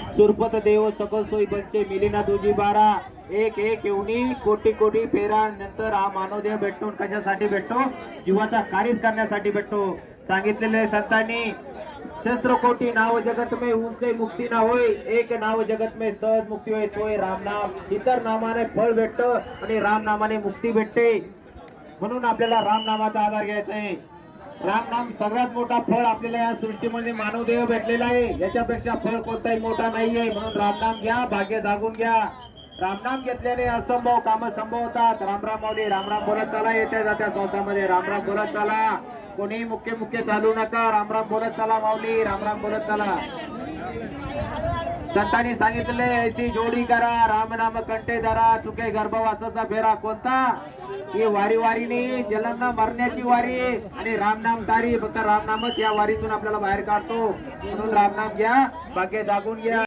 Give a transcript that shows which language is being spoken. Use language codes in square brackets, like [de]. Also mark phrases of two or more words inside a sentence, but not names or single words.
[hi] सुरपत देव सकल सोई बंचे मिलिना तुझी बारा [mr] एक एक येऊनी कोटी कोटी फेरा नंतर हा मानवदेह भेटतो. कशासाठी भेटतो? जीवाचा कार्यच करण्यासाठी भेटतो. सांगितलेले संतांनी [hi] शस्त्र कोटी नाव जगत में उनसे मुक्ती ना होय, एक नाव जगत में सहज मुक्ती होय, तोय राम नाम. [mr] इतर नामाने फळ भेटतं आणि राम नामाने मुक्ती भेटते. म्हणून आपल्याला राम नामाचा आधार घ्यायचा आहे. राम नाम सगळ्यात मोठा फळ आपल्याला या सृष्टीमध्ये मानवदेह भेटलेला आहे. याच्यापेक्षा फळ कोणताही मोठा नाहीये. म्हणून रामनाम घ्या, भाग्य जागून घ्या. रामनाम घेतल्याने असंभव काम संभव होतात. रामराम माऊली रामराम बोलत चला. येत्या जात्या श्वासामध्ये रामराम बोलत चला. कोणी मुख्य मुख्य चालू नका. रामराम बोलत चला माऊली रामराम बोलत चला. संतांनी सांगितले ऐसी जोडी करा राम नाम कंठे धरा चुके गर्भवासाचा फेरा कोणता? ही वारी वारीने जलन मरण्याची वारी आणि रामनाम तारी. फक्त रामनामच या वारीतून आपल्याला बाहेर काढतो. म्हणून रामनाम घ्या, भाग्य जागून घ्या.